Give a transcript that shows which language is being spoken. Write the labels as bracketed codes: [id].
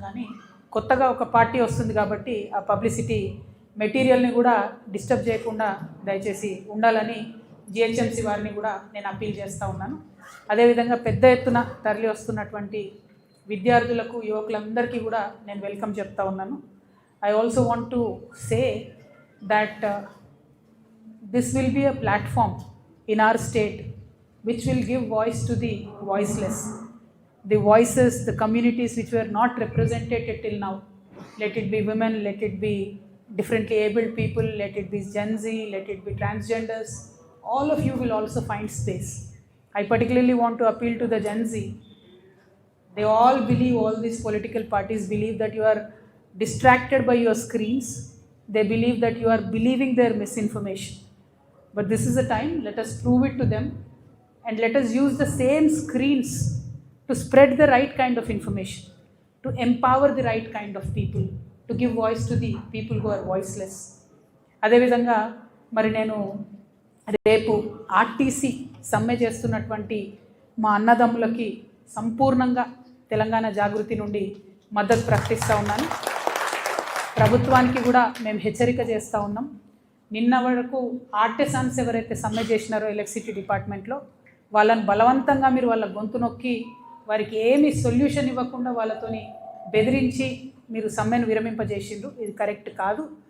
[te] కానీ కొత్తగా ఒక పార్టీ వస్తుంది కాబట్టి ఆ పబ్లిసిటీ మెటీరియల్ని కూడా డిస్టర్బ్ చేయకుండా దయచేసి ఉండాలని జిహెచ్ఎంసీ వారిని కూడా నేను అప్పీల్ చేస్తూ ఉన్నాను. అదేవిధంగా పెద్ద ఎత్తున తరలి వస్తున్నటువంటి విద్యార్థులకు, యువకులందరికీ కూడా నేను వెల్కమ్ చెప్తా ఉన్నాను. [en] I also want to say that this will be a platform in our state which will give voice to the voiceless, the voices, the communities which were not represented till now. Let it be women, let it be differently abled people, let it be Gen Z, let it be transgenders. All of you will also find space. I particularly want to appeal to the Gen Z. They all believe, all these political parties believe that you are distracted by your screens. They believe that you are believing their misinformation. But this is a time, let us prove it to them. And let us use the same screens to spread the right kind of information, to empower the right kind of people, to give voice to the people who are voiceless. [te] అదేవిధంగా మరి నేను రేపు RTC సమ్మె చేస్తున్నటువంటి మా అన్నదమ్ములకి సంపూర్ణంగా తెలంగాణ జాగృతి నుండి మద్దతు ప్రకటిస్తూ ఉన్నాను. ప్రభుత్వానికి కూడా మేము హెచ్చరిక చేస్తూ ఉన్నాం. నిన్న వరకు ఆర్టిసాన్స్ ఎవరైతే సమ్మె చేసినారో ఎలక్ట్రిసిటీ డిపార్ట్మెంట్లో, వాళ్ళని బలవంతంగా మీరు వాళ్ళ గొంతు నొక్కి వారికి ఏమీ సొల్యూషన్ ఇవ్వకుండా వాళ్ళతోని బెదిరించి మీరు సమ్మెను విరమింపజేసిండ్రు. ఇది కరెక్ట్ కాదు.